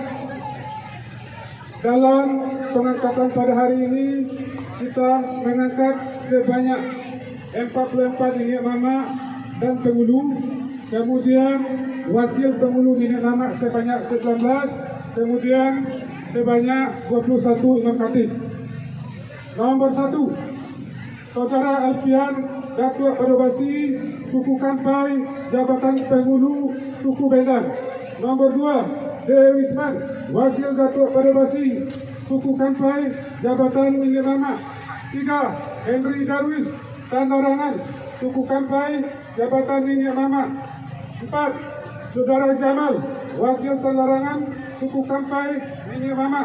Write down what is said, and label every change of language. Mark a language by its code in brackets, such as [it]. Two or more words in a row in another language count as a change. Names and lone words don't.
[id] dalam pengangkatan pada hari ini kita mengangkat sebanyak 44 minyak mama dan penghulu, kemudian wakil penghulu minyak mama sebanyak 19, kemudian sebanyak 21 imam khatib. Nomor 1, Saudara Alfian Datuk Padobasi, suku Kampai, jabatan penghulu suku Bendan. Nomor 2, Dewi Wisman, wakil Datuk Padobasi, suku Kampai, jabatan Minyak Mama. 3, Henry Darwis, Tandarangan, suku Kampai, jabatan Minyak Mama. 4, Saudara Jamal, wakil Tandarangan, suku Kampai, Minyak Mama.